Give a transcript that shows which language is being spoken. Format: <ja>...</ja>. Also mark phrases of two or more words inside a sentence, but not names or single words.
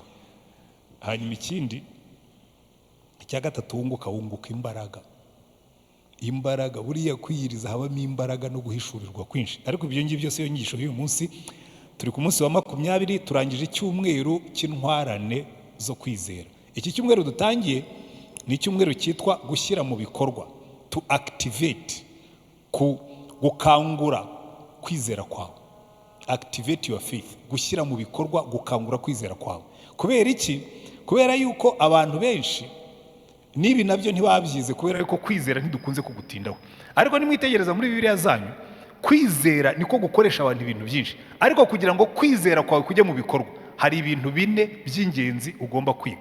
<rw>Hanyuma ikindi, icya gatatu wunguka imbaraga. Buriya kwiyiriza habamo imbaraga no guhishurirwa kwinshi. Ariko ibyo ngibyo byose iyo nyigisho y'uyu munsi, turi ku munsi wa 20, turangije icyumweru cy'intwarane zo kwizera. Iki cyumweru dutangiye ni icyumweru cyitwa gushyira mu bikorwa,</rw> <en>to activate,</en> <rw>gukangura kwizera kwawe.</rw> <en>Activate your faith,</en> <rw>gushyira mu bikorwa, gukangura kwizera kwawe. Kubera iki? Kubera yuko abantu benshi nibi nabyo ntibabyize, kubera yuko kwizera ntidukunze kugutindaho. Ariko nimwitegereza muri Bibiliya zanyu, kwizera niko gukoresha abantu ibintu byinshi. Ariko kugira ngo kwizera kwawe kujye mu bikorwa, hari ibintu 4 by'ingenzi ugomba kwiga.</rw>